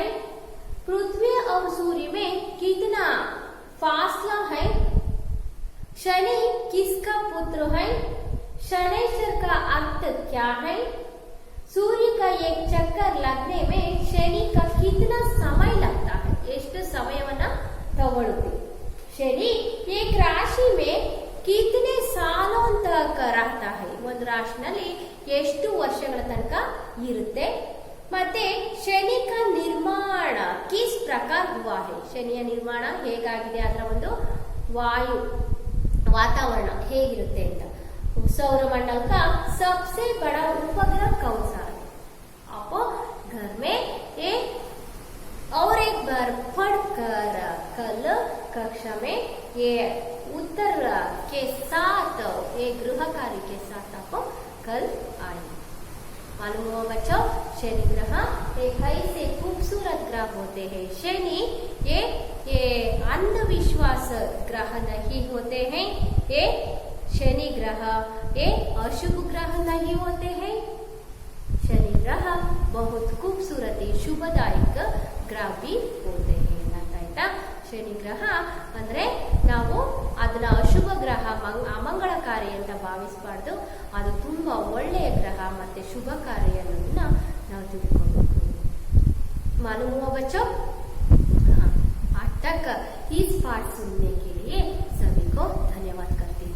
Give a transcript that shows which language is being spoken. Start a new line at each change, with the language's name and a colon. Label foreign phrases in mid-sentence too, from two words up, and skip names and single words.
Hindi: पृथ्वी और सूर्य में कितना फासला है? शनि किसका पुत्र है? शनैश्वर का अर्थ क्या है? सूर्य का एक चक्कर लगने में शनि का कितना समय लगता है?
Kannada: ಎಷ್ಟು ಸಮಯವನ್ನ ತಗೊಳ್ಳುತ್ತೆ?
Hindi: शनि एक राशि में कितने सालों तक रहता है?
Kannada: ಒಂದು ರಾಶಿನಲ್ಲಿ ಎಷ್ಟು ವರ್ಷಗಳ ತನಕ ಇರುತ್ತೆ?
Hindi: ಮತ್ತೆ ಶನಿ का निर्माण किस प्रकार हुआ है?
Kannada: ಶನಿಯ ನಿರ್ಮಾಣ ಹೇಗಾಗಿದೆ, ಅದರ ಒಂದು वातावरण ಹೇಗಿರುತ್ತೆ ಅಂತ।
Hindi: सौरमंडल का सबसे बड़ा उपग्रह कौन सा है? आप घर में एक और एक बार पढ़कर कल कक्षा में ये उत्तर के साथ एक गृह कार्य के साथ आप कल आए। मालूम हुआ बच्चों, शनि ग्रह एक ऐसे खूबसूरत ग्रह होते हैं। शनि ये अंधविश्वास ग्रह नहीं होते हैं। ये शनि ग्रह ये अशुभ ग्रह नहीं होते हैं। शनि ग्रह बहुत खूबसूरत शुभदायक ग्रह भी होते हैं।
Kannada: ಆಯ್ತಾ? ಶನಿ ಗ್ರಹ ಅಂದ್ರೆ ನಾವು ಅದನ್ನ ಅಶುಭ ಗ್ರಹ, ಅಮಂಗಳಕಾರಿ ಅಂತ ಭಾವಿಸಬಾರ್ದು, ಅದು ತುಂಬಾ ಒಳ್ಳೆಯ ಗ್ರಹ ಮತ್ತೆ ಶುಭಕಾರಿ ಅನ್ನೋದನ್ನ ನಾವು ತಿಳ್ಕೊಬೇಕು।
Hindi: मालूम हुआ बच्चों? आज तक इस पाठ सुनने के लिए सभी को धन्यवाद।